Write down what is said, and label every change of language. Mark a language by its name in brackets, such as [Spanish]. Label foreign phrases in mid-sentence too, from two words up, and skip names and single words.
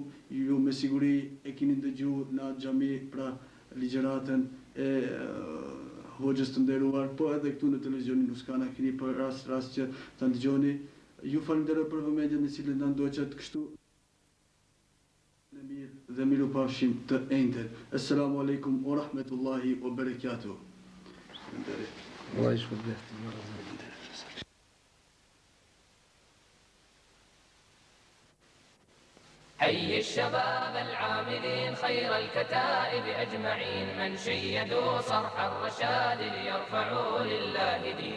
[Albanian] Ju me siguri e keni dëgjuar në atë xhami pra ligjeratën e hoxhës të nderuar, po edhe këtu në televizionin Tuskana keni për rast që ta dëgjoni. Ju falenderoj për vëmendjen me cilën na ndoqët kështu. në mirë dhe mirupafshim të ejnëten. [Arabic] السلام عليكم ورحمة الله وبركاته. الله يشفى بيت حي الشباب العاملين خير الكتائب أجمعين من شيدوا صرح الرشاد ليرفعوا لله دين.